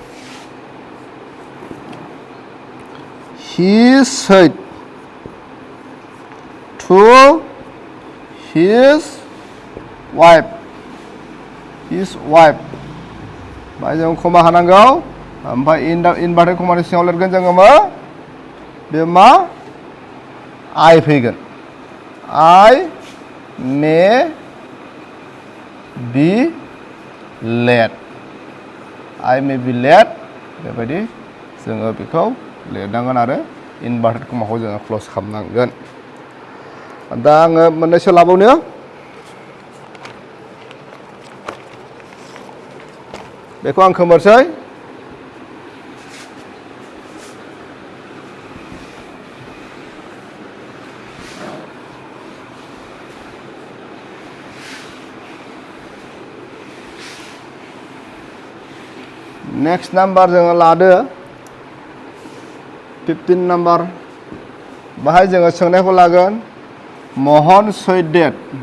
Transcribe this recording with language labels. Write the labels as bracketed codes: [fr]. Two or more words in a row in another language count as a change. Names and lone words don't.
[en] he said to his wife [brx] बाहाय जों कमा होनांगौ ओमफ्राय इनभार्टेड कमानि सिङाव लिरगोन जोङो मा बे मा I फैगोन [en] I may be late I may be late [brx] बेबायदि जोङो बेखौ लिरनांगोन आरो इनभार्टेड कमाखौ जोङो क्ल'ज खालामनांगोन दा आङो मोननैसो लाबावनो बेखौ आं खोमोरसै [en] next number [brx] जोङो लादो 15 नाम्बार बाहाय जोङो सोंनायखौ लागोन महन सैयद